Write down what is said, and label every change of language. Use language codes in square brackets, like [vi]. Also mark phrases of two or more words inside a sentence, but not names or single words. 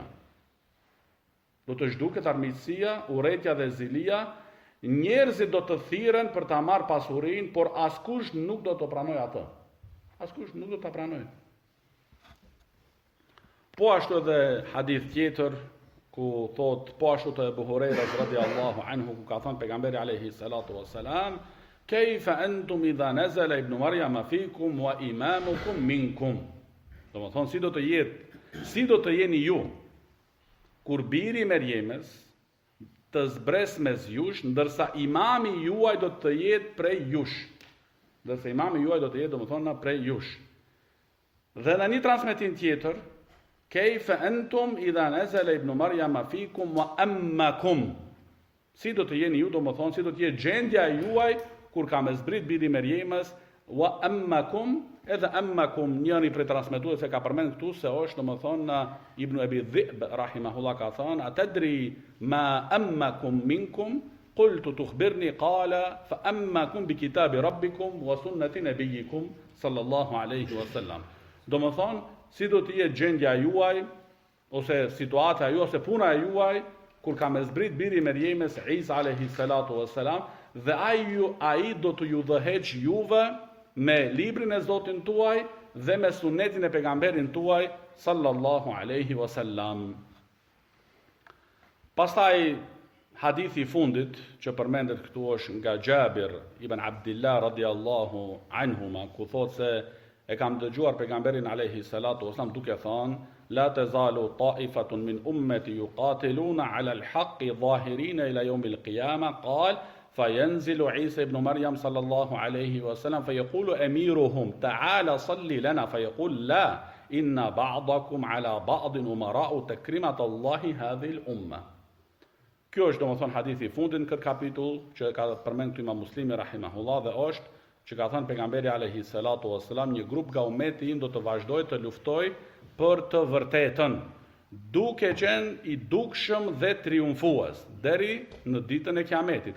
[sq] Do të zhduket armiqësia, urrejtja dhe zilia, njerëzit do të thirren për ta marrë pasurinë, por askush nuk do të pranojë atë. Askush nuk do ta pranojë. Po ashtu edhe hadith tjetër ku thot po ashtu të Abu Huraira [ar] رضي الله عنه, [sq] ku ka thënë pejgamberi [ar] عليه الصلاة والسلام, كيف أنتم إذا نزل ابن مريم فيكم وإمامكم منكم. [sq] Domethënë si do të jeni ju kur biri i Merjemës të zbres mes jush, ndërsa imami juaj do të jetë prej jush. Ndërsa imami juaj do të jetë, domethënë, prej jush. Dhe në një transmetim tjetër, [ar] كيف أنتم إذا نزل ابن مريم فيكم وأمكم. [sq] Si do të jeni ju, domethënë, si do të jetë gjendja juaj kur ka me zbrit biri i Merjemës, [ar] وأمكم, [sq] edhe ammakum njëri prej transmetuesve ka përmend këtu se është domethënë Ibn Abi Dhi'b rahimahullah ka thënë [ar] أتدري ما أمكم منكم قلت تخبرني قال فأمكم بكتاب ربكم وسنة نبيكم صلى الله عليه وسلم. [sq] Domethënë si do të jetë gjendja juaj ose situata juaj ose puna e juaj kur ka me zbrit biri i Merjemës Isa [ar] عليه الصلاة والسلام [sq] dhe ai do të ju dhëheq juve me librin e Zotin tuaj dhe me sunetin e pejgamberin tuaj [ar] صلى الله عليه وسلم. [sq] Pastaj hadithi i fundit që përmendet këtu është nga Jabir ibn Abdullah [ar] رضي الله عنهما, [sq] ku thotë se e kam dëgjuar pejgamberin [ar] عليه الصلاة والسلام [sq] duke thënë [ar] لا تزال طائفة من أمتي يقاتلون على الحق ظاهرين إلى يوم القيامة قال فينزل عيسى ابن مريم صلى الله عليه وسلم فيقول أميرهم تعالى صلي لنا فيقول لا إن بعضكم على بعض أمراء تكرمة الله هذه الأمة. [sq] Kjo është domethënë hadithi i fundit në këtë kapitull që ka përmend këtu Imam Muslimi rahimahullah dhe është që ka thënë pejgamberi [ar] عليه الصلاة والسلام [sq] një grup nga ummeti im do të vazhdojë të luftojë për të vërtetën, duke qenë i dukshëm dhe triumfues deri në ditën e Kiametit.